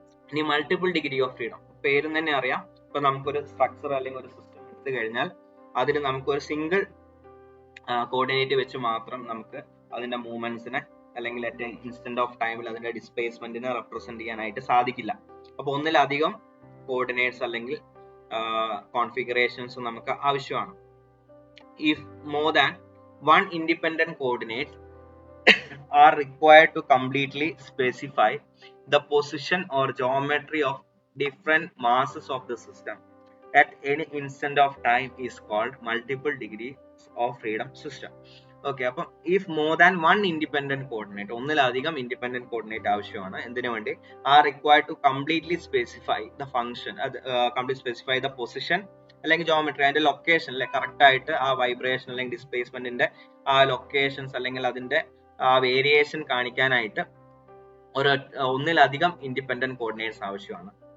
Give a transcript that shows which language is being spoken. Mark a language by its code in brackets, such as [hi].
[ml] ഇനി multiple degree of freedom, പേരും തന്നെ അറിയാം. ഇപ്പൊ നമുക്കൊരു സ്ട്രക്ചർ അല്ലെങ്കിൽ ഒരു സിസ്റ്റം എടുത്തു കഴിഞ്ഞാൽ അതിന് നമുക്ക് ഒരു സിംഗിൾ കോർഡിനേറ്റ് വെച്ച് മാത്രം നമുക്ക് അതിന്റെ മൂവ്മെന്റ്സിനെ അല്ലെങ്കിൽ അറ്റ് ഇൻസ്റ്റന്റ് ഓഫ് ടൈമിൽ അതിന്റെ ഡിസ്പ്ലേസ്മെന്റിനെ റെപ്രസെന്റ് ചെയ്യാനായിട്ട് സാധിക്കില്ല. അപ്പൊ ഒന്നിലധികം കോർഡിനേറ്റ്സ് അല്ലെങ്കിൽ കോൺഫിഗറേഷൻസ് നമുക്ക് ആവശ്യമാണ്. [en] if more than one independent coordinates are required to completely specify the position or geometry of different masses of the system at any instant of time is called multiple degrees of freedom system. [ml] Okay, അപ്പം [en] if more than one independent coordinate, [ml] ഒന്നിലധികം independent coordinate ആവശ്യമാണ് എന്തിനു വേണ്ടി, ആ [en] required to completely specify the function, [ml] അത് [en] complete specify the position [ml] അല്ലെങ്കിൽ geometry, അതിന്റെ location അല്ലെ കറക്റ്റ് ആയിട്ട് ആ വൈബ്രേഷൻ അല്ലെങ്കിൽ ഡിസ്പ്ലേസ്മെന്റിന്റെ ആ ലൊക്കേഷൻസ് അല്ലെങ്കിൽ അതിന്റെ ആ വേരിയേഷൻ കാണിക്കാനായിട്ട് ഒന്നിലധികം ഇൻഡിപെൻഡന്റ് കോർഡിനേറ്റ്സ് ആവശ്യമാണ്.